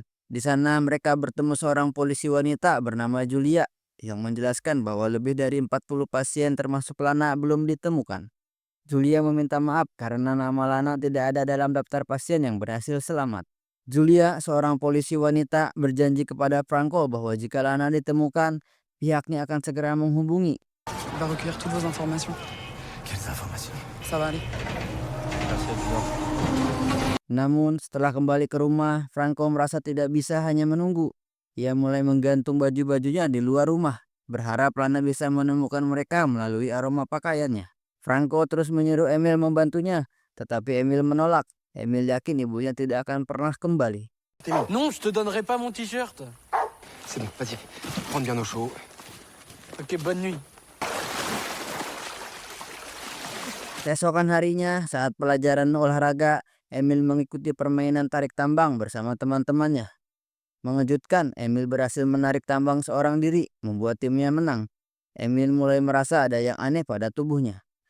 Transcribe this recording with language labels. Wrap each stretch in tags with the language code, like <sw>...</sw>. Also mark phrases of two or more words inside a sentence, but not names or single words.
<id>Di sana mereka bertemu seorang polisi wanita bernama Julia yang menjelaskan bahwa lebih dari 40 pasien termasuk Lana belum ditemukan. Julia meminta maaf karena nama Lana tidak ada dalam daftar pasien yang berhasil selamat. Julia, seorang polisi wanita, berjanji kepada Franco bahwa jika Lana ditemukan, pihaknya akan segera menghubungi.</id> <fr>Il va recueillir toutes vos informations. Quelles informations? Ça va aller.</fr> <id>Namun setelah kembali ke rumah, Franco merasa tidak bisa hanya menunggu. Ia mulai menggantung baju-bajunya di luar rumah, berharap Lana bisa menemukan mereka melalui aroma pakaiannya. Franco terus menyuruh Emil membantunya, tetapi Emil menolak. Emil yakin ibunya tidak akan pernah kembali.</id> <fr>Non, je te donnerai pas mon t-shirt. C'est bon, vas-y. Prends bien au chaud. Ok, bonne nuit.</fr> <id>Keesokan harinya, saat pelajaran olahraga, Emil mengikuti permainan tarik tambang bersama teman-temannya. Mengejutkan, Emil berhasil menarik tambang seorang diri, membuat timnya menang. Emil mulai merasa ada yang aneh pada tubuhnya.</id>